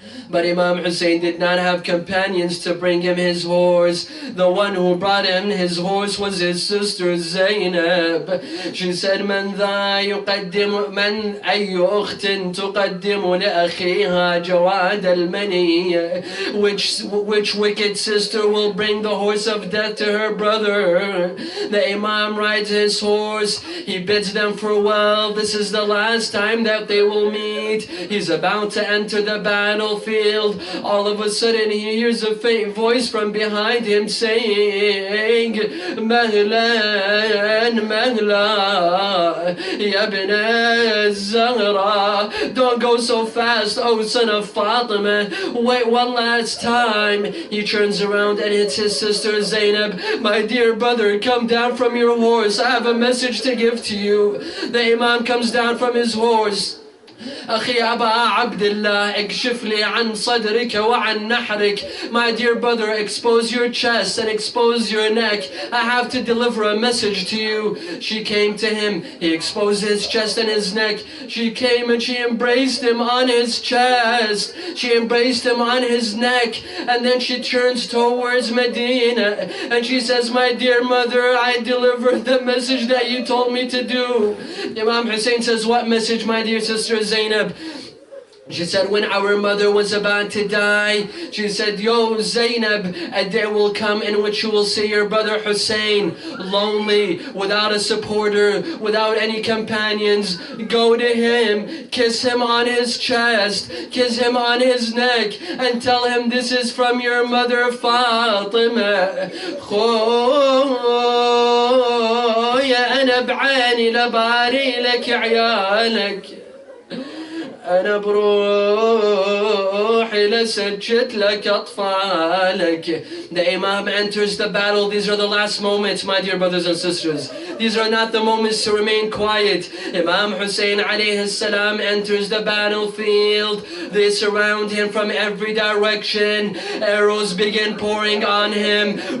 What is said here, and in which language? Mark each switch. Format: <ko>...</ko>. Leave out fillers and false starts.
<en>But Imam Hussein did not have companions to bring him his horse. The one who brought him his horse was his sister Zainab. She said,</en> <ar>من ذا يقدم من أي أخت تقدم لأخيها جواد المني.</ar> <en>Which wicked sister will bring the horse of death to her brother? The Imam rides his horse. He bids them farewell. This is the last time that they will meet. He's about to enter the battlefield. All of a sudden he hears a faint voice from behind him saying,</en> <ar>Mahlan, Mahla, Ya ibn al-Zahra.</ar> <en>Don't go so fast, oh son of Fatima. Wait one last time. He turns around and it's his sister Zainab. My dear brother, come down from your horse. I have a message to give to you. The Imam comes down from his horse.</en> <ar>أخي أبا عبد الله اكشف لي عن صدرك وعن نحرك.</ar> <en>My dear brother, expose your chest and expose your neck. I have to deliver a message to you. She came to him. He exposed his chest and his neck. She came and she embraced him on his chest. She embraced him on his neck. And then she turns towards Medina and she says, my dear mother, I delivered the message that you told me to do. Imam Hussein says, what message, my dear sister Zainab? She said, when our mother was about to die, she said, yo Zainab, a day will come in which you will see your brother Hussein, lonely, without a supporter, without any companions. Go to him, kiss him on his chest, kiss him on his neck, and tell him this is from your mother Fatima.</en> <ar>خويا أنا بعيني لباري لك عيالك. أنا بروحي لسجت لك أطفالك.</ar> <en>The Imam enters the battle. These are the last moments, my dear brothers and sisters. These are not the moments to remain quiet. Imam Hussein alayhi salam enters the battlefield. They surround him from every direction. Arrows begin pouring on him.</en>